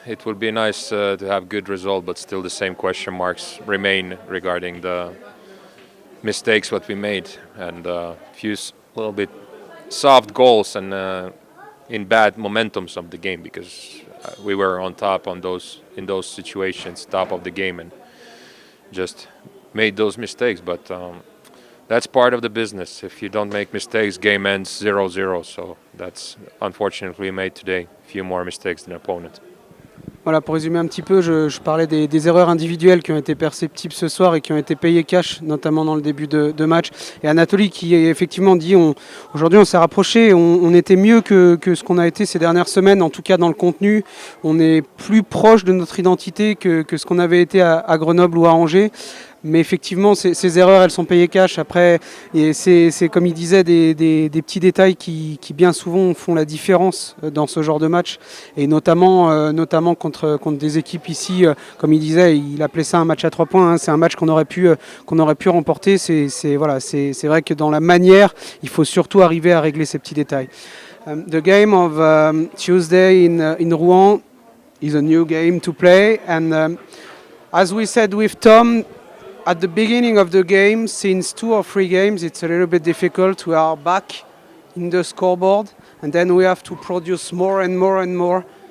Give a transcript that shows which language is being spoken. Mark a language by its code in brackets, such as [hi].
[en] It would be nice to have good result, but still the same question marks remain regarding the mistakes what we made and few little bit soft goals and in bad momentums of the game because we were on top in those situations, top of the game, and just made those mistakes. But that's part of the business. If you don't make mistakes, game ends 0-0. So that's unfortunately made today. Few more mistakes than opponent. [fr] Voilà, pour résumer un petit peu, je parlais des erreurs individuelles qui ont été perceptibles ce soir et qui ont été payées cash, notamment dans le début de match. Et Anatoly qui effectivement dit, aujourd'hui on s'est rapproché, on était mieux que ce qu'on a été ces dernières semaines, en tout cas dans le contenu. On est plus proche de notre identité que ce qu'on avait été à Grenoble ou à Angers. Mais effectivement, ces erreurs, elles sont payées cash. Après, c'est comme il disait, des petits détails qui bien souvent font la différence dans ce genre de match. Et notamment contre des équipes ici, comme il disait, il appelait ça un match à 3 points. Hein. C'est un match qu'on aurait pu remporter. C'est vrai que dans la manière, il faut surtout arriver à régler ces petits détails. [en] The game of Tuesday in Rouen is a new game to play. And as we said with Tom, at the beginning of the game, since 2 or 3 games, it's a little bit difficult. We are back in the scoreboard, and then we have to produce more and more and more.